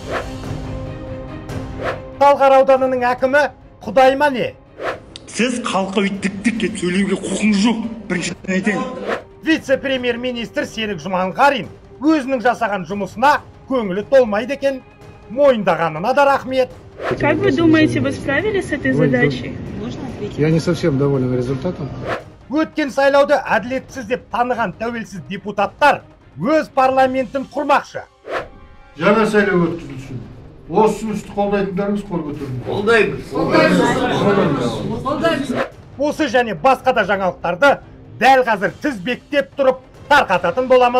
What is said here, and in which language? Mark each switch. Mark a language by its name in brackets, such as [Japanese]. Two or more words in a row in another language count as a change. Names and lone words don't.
[Kazakh] Талғар ауданының әкімі құдайма не? Сіз халыққа үйтіктік деп сөйлеуге құқыңыз жоқ. Біріншіден айтайын. Вице-премьер-министр Серік Жұманғарин өзінің жасаған жұмысына көңілі толмайды екен. Мойындағанына да рахмет. [Russian] Как вы думаете, вы справились с этой задачей? Я не совсем доволен результатом. [Kazakh] Өткен сайлауды әділетсіз деп таныған тәуелсіз депутаттар өз парламентін құрмақшы. Жаңа сайлау өткізілсін. Осы ұсынысты қолдайтындарыңыз қол көтеріңіз. Қолдаймыз. Осы және басқа да жаңалықтарды дәл қазір тізбектеп тұрып тарқататын боламыз.